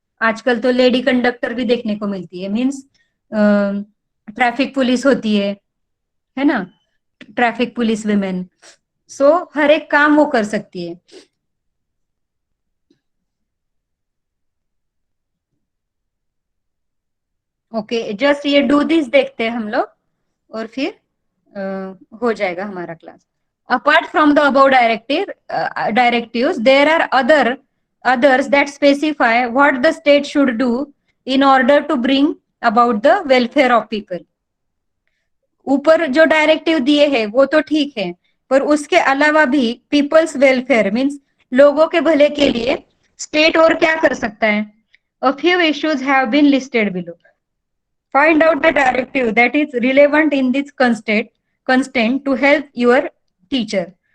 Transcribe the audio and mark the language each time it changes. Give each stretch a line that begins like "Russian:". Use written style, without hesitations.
Hindi: आजकल तो lady conductor भी देखने को मिलती है. मीन्स ट्रैफिक पुलिस होती है ना, ट्रैफिक पुलिस विमेन. सो हर एक काम वो कर सकती है. ओके, जस्ट ये
English: do this
Hindi: देखते हैं हम लोग और फिर हो जाएगा हमारा class.
English: Apart from the above directives, there are others that specify what the state should do in order to bring about the welfare of people.
Hindi: ऊपर जो डायरेक्टिव दिए हैं वो तो ठीक है, पर उसके अलावा भी पीपल्स वेलफेयर मीन्स लोगों के भले के लिए स्टेट और क्या कर सकता है।
English: A few issues have been listed below. Find out the directive that is relevant in this constant to help your teacher.